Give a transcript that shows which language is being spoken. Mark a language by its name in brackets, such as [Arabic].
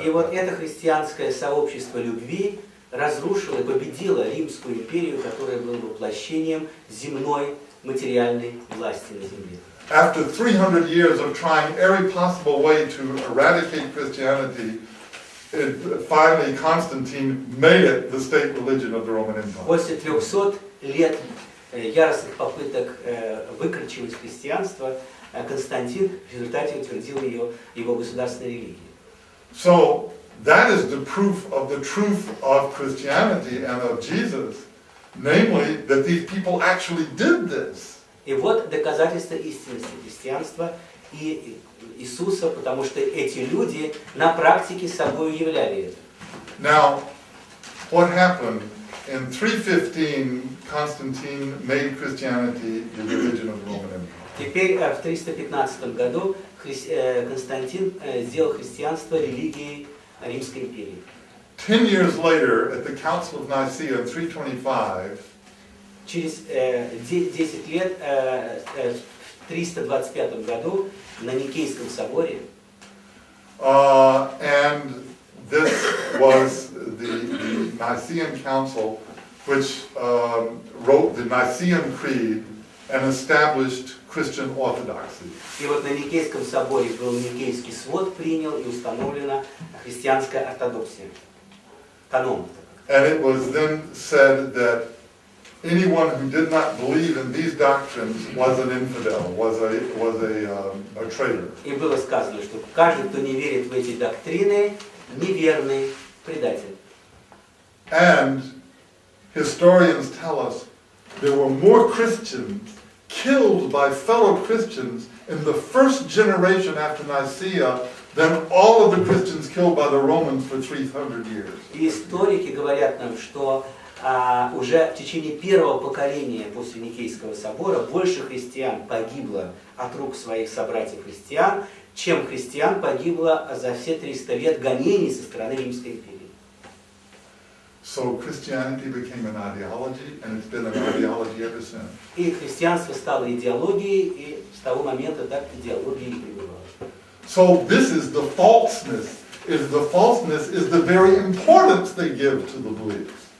[Russian] И вот это христианское сообщество любви разрушило и победило Римскую империю, которая была воплощением земной материальной власти на земле. [English] After 300 years of trying every possible way to eradicate Christianity, finally Constantine made it the state religion of the Roman Empire. [Russian] После 300 лет яростных попыток выкорчевать христианство, Константин в результате утвердил его государственной религией. [English] So that is the proof of the truth of Christianity and of Jesus, namely that these people actually did this. [Russian] И вот доказательство истинности христианства и Иисуса, потому что эти люди на практике собой являли это. [English] Now, what happened? In 315, Constantine made Christianity the religion of the Roman Empire. [Russian] Теперь в 315 году Константин сделал христианство религией Римской империи. [English] 10 years later, at the Council of Nicaea in 325, [Russian] Через 10 лет, в 325 году, на Никейском соборе, [English] and this was the Nicene Council, which wrote the Nicene Creed and established Christian orthodoxy. [Russian] и вот на Никейском соборе был Никейский свод, принял и установлена христианская ортодоксия, канон. [English] And it was then said that anyone who did not believe in these doctrines was an infidel, was a traitor. [Russian] И было сказано, что каждый, кто не верит в эти доктрины, неверный предатель. [English] And historians tell us there were more Christians killed by fellow Christians in the first generation after Nicaea than all of the Christians killed by the Romans for 300 years. [Russian] И историки говорят нам, что уже в течение первого поколения после Никейского собора больше христиан погибло от рук своих собратьев-христиан, чем христиан погибло за все 300 лет гонений со стороны Римской империи. [English] So Christianity became an ideology, and it's been an ideology ever since. [Russian] И христианство стало идеологией, и с того момента так идеология и пребывала. [English] So this is the falseness. The falseness is the very importance they give to the beliefs.